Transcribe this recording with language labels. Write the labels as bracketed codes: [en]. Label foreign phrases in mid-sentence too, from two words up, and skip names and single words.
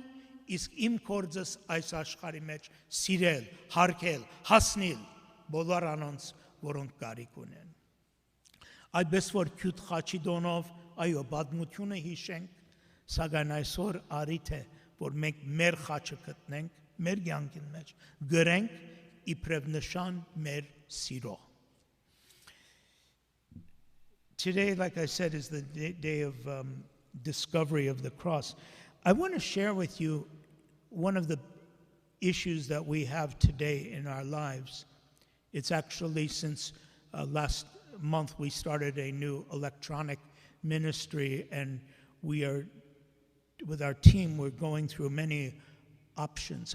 [hy] իսկ իմ գործս այս աշխարհի մեջ սիրել, հարգել, հասնել բոլոր անոնց, որոնք կարիք ունեն։ Այդպես որ քյութ խաչի դոնով, այո, պատմությունը հիշենք, սակայն այսօր արիթ է, որ մենք մեր խաչը գտնենք, մեր կյանքի մեջ, գրենք իբրև նշան մեր սիրո։ [en] Today, like I said, is the day of discovery of the cross. I want to share with you one of the issues that we have today in our lives. It's actually since last month we started a new electronic ministry, and we are, with our team, we're going through many options.